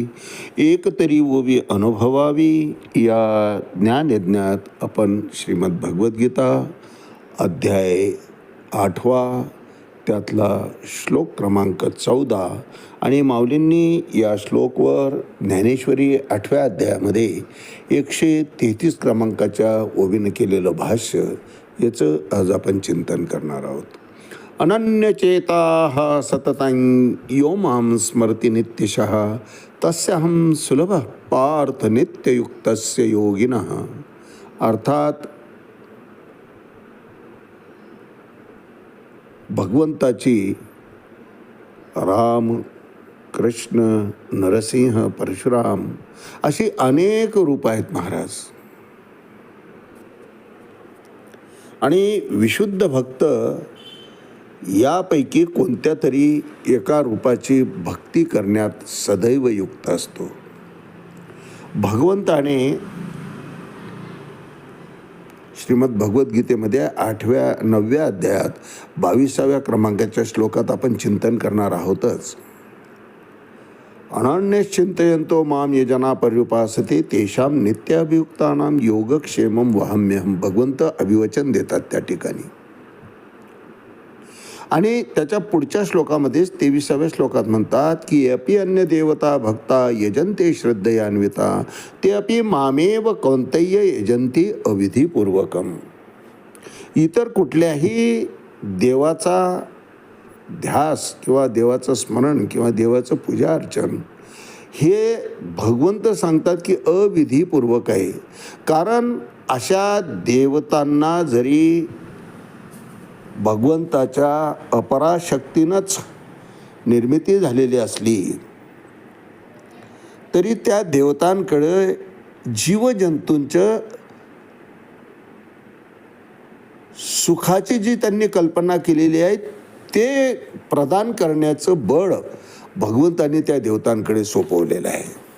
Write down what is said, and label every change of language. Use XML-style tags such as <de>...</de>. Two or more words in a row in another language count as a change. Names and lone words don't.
<mr>एक तरी ओवी अनुभवावी या ज्ञानयज्ञात आपण श्रीमद भगवद्गीता अध्याय 8 त्यातला श्लोक क्रमांक 14 आणि माऊलींनी या श्लोकवर ज्ञानेश्वरी 8व्या अध्यायामध्ये 133 क्रमांकाच्या ओवीनं केलेलं भाष्य, याचं आज आपण चिंतन करणार आहोत.</mr> <sa>अनन्यचेताः सततं यो मां स्मरति नित्यशः, तस्याहं सुलभः पार्थ नित्ययुक्तस्य योगिनः.</sa> <mr>अर्थात भगवंताची राम, कृष्ण, नरसिंह, परशुराम अशी अनेक रूप आहेत महाराज. आणि विशुद्ध भक्त यापैकी कोणत्या तरी एका रूपाची भक्ती करण्यात सदैव युक्त असतो. भगवंताने श्रीमद भगवद्गीतेमध्ये 9व्या अध्यायात 22व्या क्रमांकाच्या श्लोकात आपण चिंतन करणार आहोतच.</mr> <sa>अनन्यश्चिंतयन्तो माम ये जना पर्युपासते तेषां नित्याभियुक्तानां योगक्षेमं वहाम्यहं.</sa> <mr>भगवंत अभिवचन देतात त्या ठिकाणी. आणि त्याच्या पुढच्या श्लोकामध्येच 23व्या श्लोकात म्हणतात की</mr> <sa>अपि अन्य देवता भक्ता यजन्ते श्रद्धयान्विता, ते अपि मामेव कौंतेय यजन्ति अविधिपूर्वकम.</sa> <mr>इतर कुठल्याही देवाचा ध्यास किंवा देवाचं स्मरण किंवा देवाचं पूजा अर्चन हे भगवंत सांगतात की अविधिपूर्वक आहे. कारण अशा देवतांना जरी भगवंताच्या अपराशक्तीनंच निर्मिती झालेली असली तरी त्या देवतांकडे जीवजंतूंच्या सुखाची जी त्यांनी कल्पना केलेली आहे ते प्रदान करण्याचं बळ भगवंताने त्या देवतांकडे सोपवलेलं आहे.</mr>